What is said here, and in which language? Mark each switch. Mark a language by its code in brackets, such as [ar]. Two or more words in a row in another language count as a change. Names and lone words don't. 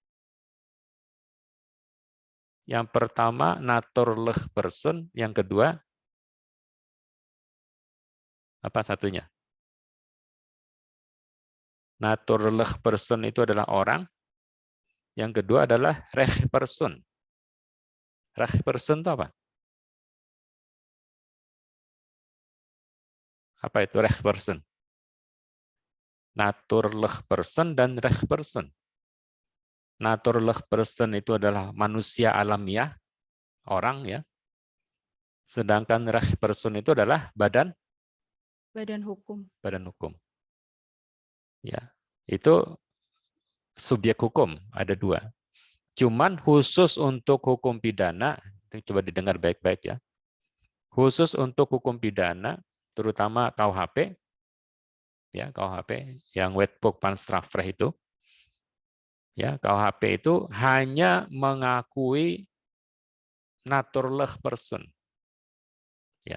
[id] Yang pertama [nl] naturlich person, [id] yang kedua apa satunya? [nl] Naturlich person [id] itu adalah orang, yang kedua adalah [nl] recht person. Recht person [id] itu apa? Apa itu [nl] recht person? Naturlich person [id] dan [nl] recht person. Naturlich person [id] itu adalah manusia alamiah, orang ya. Sedangkan [nl] recht person [id] itu adalah badan Badan hukum. badan hukum. Ya. Itu subjek hukum, ada 2. Cuman khusus untuk hukum pidana, coba didengar baik-baik ya. Khusus untuk hukum pidana, terutama KUHP, ya KUHP yang Wetboek van Strafrecht itu, ya KUHP itu hanya mengakui [nl] naturlig person, [id] ya.